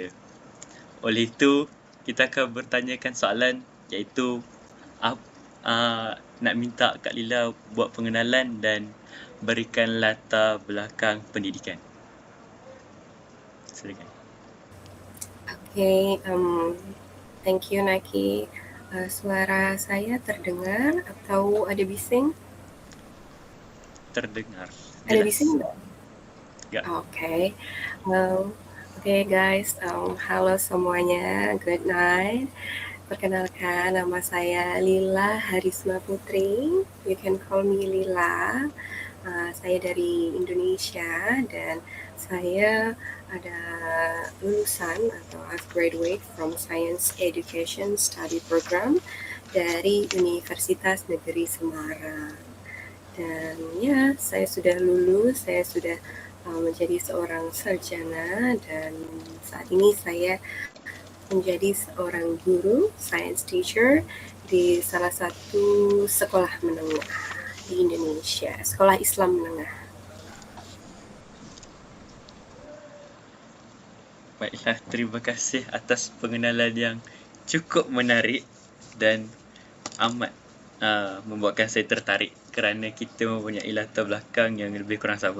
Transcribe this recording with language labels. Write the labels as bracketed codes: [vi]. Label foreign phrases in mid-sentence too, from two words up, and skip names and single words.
[ms] Oleh itu, kita akan bertanyakan soalan iaitu nak minta Kak Lila buat pengenalan dan berikan latar belakang pendidikan. Silakan. [en] Okay, thank you Naki. [id] Suara saya terdengar atau ada bising? Terdengar. Ada Jelas. bising enggak? Ya. Okay. [en] Okay guys, [id] halo semuanya. [en] Good night. [id] Perkenalkan, nama saya Lila Harisma Putri. [en] You can call me Lila. [id] Saya dari Indonesia dan saya ada lulusan atau [en] I've graduate from Science Education Study Program [id] dari Universitas Negeri Semarang. Dan ya, saya sudah lulus, saya sudah menjadi seorang sarjana dan saat ini saya menjadi seorang guru, [en] science teacher [id] di salah satu sekolah menengah di Indonesia, sekolah Islam menengah. [ms] Baiklah, terima kasih atas pengenalan yang cukup menarik dan amat membuatkan saya tertarik kerana kita mempunyai latar belakang yang lebih kurang sama.